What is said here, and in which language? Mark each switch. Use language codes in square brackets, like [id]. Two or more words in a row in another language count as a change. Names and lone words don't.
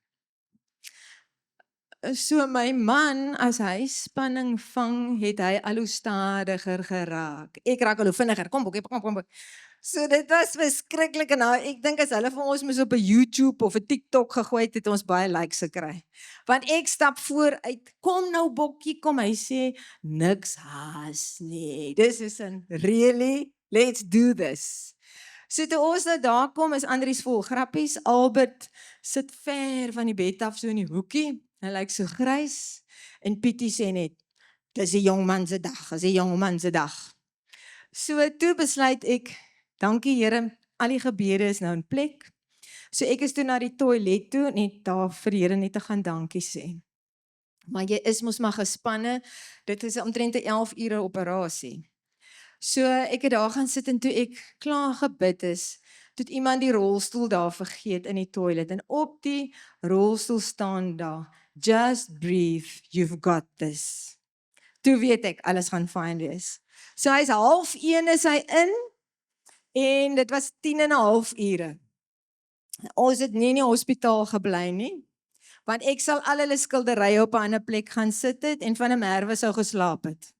[af] So my man, as hy spanning vang, het hy al hoe stadiger geraak. Ek raak al hoe vinniger, kom. So dit was verskriklik, en nou, ek dink as hulle vir ons moes op 'n YouTube of 'n TikTok gegooi het ons baie likes gekry. Want ek stap vooruit, kom nou Bokkie, kom, hy sê, niks haas nie, [en] this is really, let's do this. [af] So toe ons nou daar kom, is Andries vol grappies. Albert sit ver van die bed af, so in die hoekie. Hy lyk so grys. En Pietie sê net, dis die jongman se dag, dis die jongman se dag. So toe besluit ek, dankie Here, al die gebede is nou in plek. So ek is toe na die toilet toe, net daar vir die Here net te gaan dankie sê. Maar jy is mos maar gespanne, dit is omtrent 'n 11 ure operasie. So ek het daar gaan sit en toe ek klaar gebid is, toe het iemand die rolstoel daar vergeet in die toilet en op die rolstoel staan daar, [en] just breathe, you've got this. [af] Toe weet ek, alles gaan fyn wees. So hy's 12:30 is hy in en dit was 10:30 ure. Ons het nie in die hospitaal gebly nie, want ek sal al hulle skilderye op 'n ander plek gaan sit het en van 'n Merwe sou geslaap het.